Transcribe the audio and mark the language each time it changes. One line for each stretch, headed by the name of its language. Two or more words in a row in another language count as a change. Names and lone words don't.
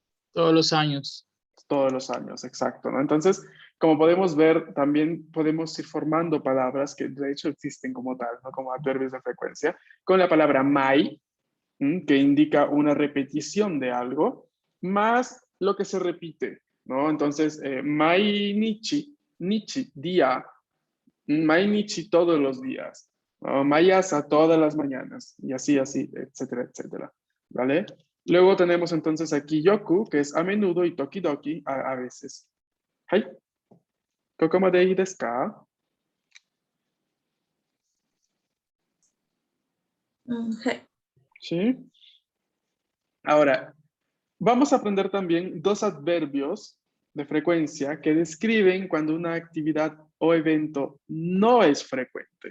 Spanish: Todos los años, exacto, ¿no? Entonces, como podemos ver, también podemos ir formando palabras que de hecho existen como tal, ¿no? Como adverbios de frecuencia, con la palabra mai, que indica una repetición de algo, más lo que se repite, ¿no? Entonces,
Japanese: 毎日、日,
Spanish: día,
Japanese: 毎日
Spanish: todos los días, ¿no? Mayasa todas las mañanas, y así, así, etcétera, etcétera, ¿vale? Luego tenemos entonces aquí yoku, que es a menudo, y tokidoki, a veces.
Japanese: Hai, ここまでいいですか? Hey.
Spanish: ¿Sí? Ahora, vamos a aprender también dos adverbios de frecuencia que describen cuando una actividad o evento no es frecuente.